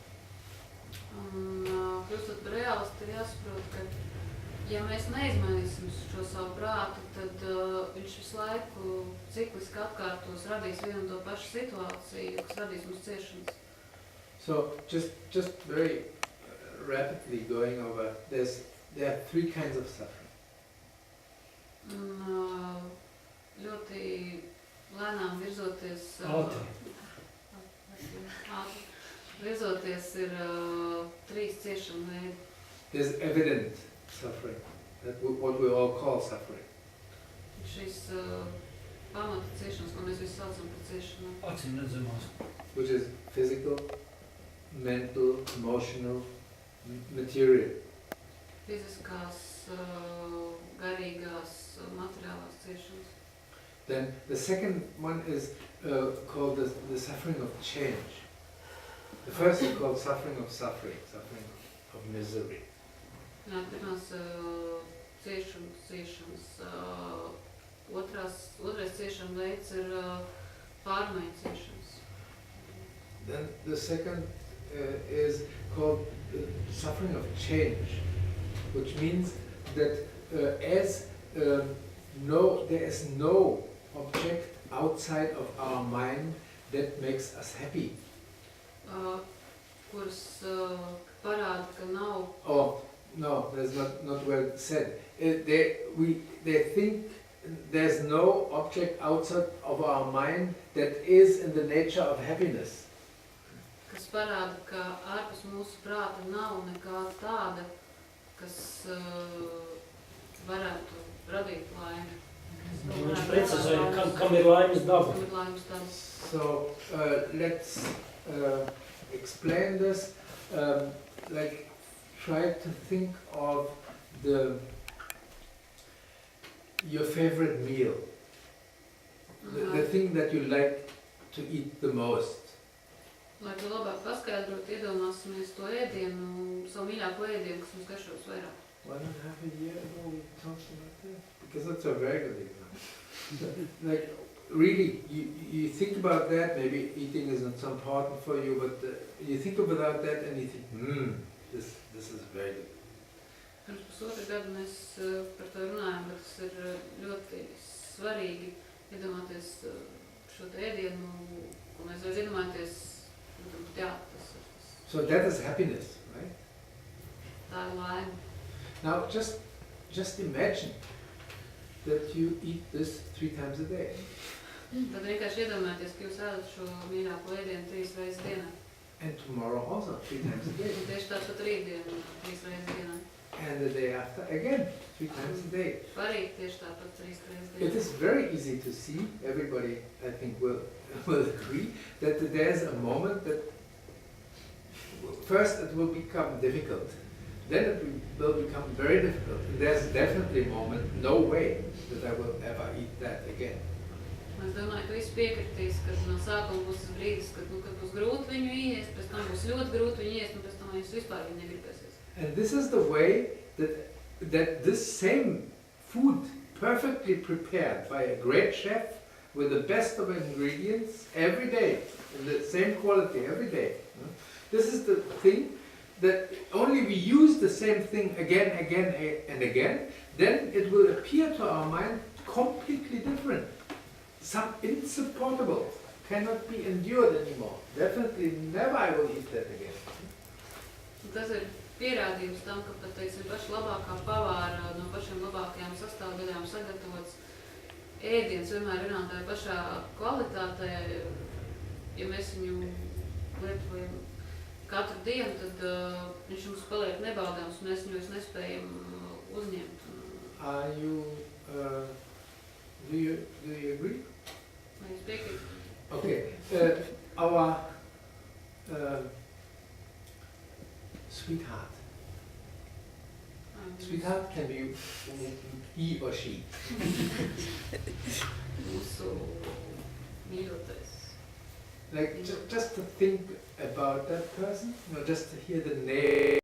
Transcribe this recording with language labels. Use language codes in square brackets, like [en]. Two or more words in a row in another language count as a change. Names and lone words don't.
[lv] Kļūstot par reālistu, ir jāsaprot, ka ja mēs neizmainīsim šo savu prātu, tad viņš visu laiku cikliski atkārtos, radīs vienu un to pašu situāciju, kas radīs mums ciešanas. [en] So just very rapidly going over, there are three kinds of suffering. [lv] Ļoti lēnām virzoties, virzoties ir trīs ciešanu veidi. [en] There's evident suffering, what we all call suffering. [lv] Šīs pamata ciešanas, ko mēs visi saucam par ciešanām. Acīm redzamās. [en] Which is physical, mental, emotional, material. [lv] Fiziskās, garīgās, materiālās ciešanas. [en] Then the second one is called the suffering of change. The first is called suffering of misery. [lv] Jā, pirmās ciešanas, otrais ciešana veids ir pārmaiņu ciešanas. [en] Then the second is called suffering of change, which means that there is no object outside of our mind that makes us happy. [lv] Kuras parāda, ka nav. [en] Oh, no, that's not well said. They think there's no object outside of our mind that is in the nature of happiness. [lv] Kas parāda, ka ārpus mūsu prāta nav nekā tāda, kas varētu radīt laimi. Viņš precizēja, kam ir laimes daba. [en] So let's explain this. Like, try to think of your favorite meal, the thing that you like to eat the most. [lv] Lai to labāk paskaidrot, iedomāsimies to ēdienu, savu mīļāko ēdienu, kas mums garšos vairāk. [en] 1.5 years ago we talked about that, because that's a very good example. Like, really, you think about that, maybe eating is not so important for you, but you think about that and you think, this is very good. [lv] Pirms pusotra gada mēs par to runājam, bet tas ir ļoti svarīgi iedomāties šo ēdienu, ko mēs vairs iedomāties, jā, tas. [en] So that is happiness, right? [lv] Tā ir laime. [en] Now just imagine that you eat this 3 times a day. [lv] Tad vienkārši iedomājieties, ka jūs ēdat šo mīļāko ēdienu 3 reizes dienā. [en] And tomorrow also 3 times a day. [lv] Un tieši tāds pat rītdienu 3 reizes dienā. [en] And the day after again 3 times a day. [lv] Parīt tieši tāpat 3 reizes dienā. [en] It is very easy to see, everybody I think will agree, that there's a moment that first it will become difficult, then it will become very difficult. And there's definitely a moment, no way that I will ever eat that again. [lv] Es domāju, ka visi piekritīs, ka no sākuma būs tas brīdis, kad būs grūti viņu iest, pēc tam būs ļoti grūti viņu iest, un pēc tam viņus vispār viņi negribēsies. [en] And this is the way that this same food, perfectly prepared by a great chef with the best of ingredients every day, in the same quality every day. This is the thing that only we use the same thing again and again, then it will appear to our mind completely different. Some insupportable, cannot be endured anymore. Definitely never I will eat that again. [lv] Tas ir pierādījums tam, ka pat, teiksim, paša labākā pavāra no pašiem labākajām sastāvdaļām sagatavots ēdiens vienmēr ir no tā pašā kvalitātē. Ja mēs viņu lietojam katru dienu, tad viņš mums paliek nebaudāms, un mēs viņu nespējam uzņemt. [en] Do you agree? [lv] Vai jūs piekrītat? [en] Okay. Our sweetheart. Sweetheart can be he or she. [lv] Mūsu mīļotais. [en] Like just to think about that person, just to hear the name.